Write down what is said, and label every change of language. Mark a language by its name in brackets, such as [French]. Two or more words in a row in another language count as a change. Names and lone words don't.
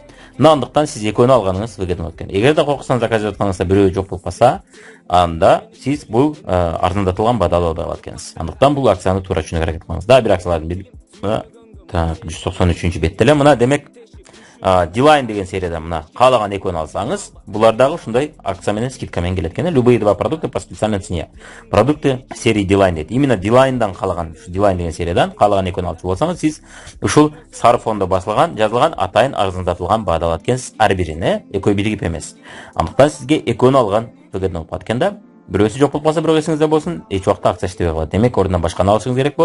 [Kyrgyz] Мына андыктан сиз экөөнү алганыңыз выгодно болот экен. Эгерде кокусунан заказ жасап атканыңызда бирөө жок болуп калса, анда сиз бул арзандатылган баада алып алат экенсиз. Андыктан бул акцияны туура түшүнүүгө аракет кылыңыз. Да, бир акциялардын бири. Так, 193 бетте эле. Мына демек Дилайн деген серияда мына каалаган экөөнү алсаңыз, булар дагы ушундай акция менен скидка менен келет экен. [Russian] Любые два продукта по специальной цене. Продукты серии Дилайн дейт. [Kyrgyz] Именно Дилайндан каалаган, Дилайн деген сериядан каалаган экөөнү алчу болсаңыз, сиз ушул сары фондо басылган, жазылган атайын арзандатылган баада алат экенсиз. Ар бирин, экөө биригип эмес. Андыктан сизге экөөнү алган выгодно болуп калат экен да. Бирөөсү жок болуп калса, бирөө эсиңизде болсун, эч убакта акция иштебей калат. Демек, ордунан башканы алышыңыз керек болот.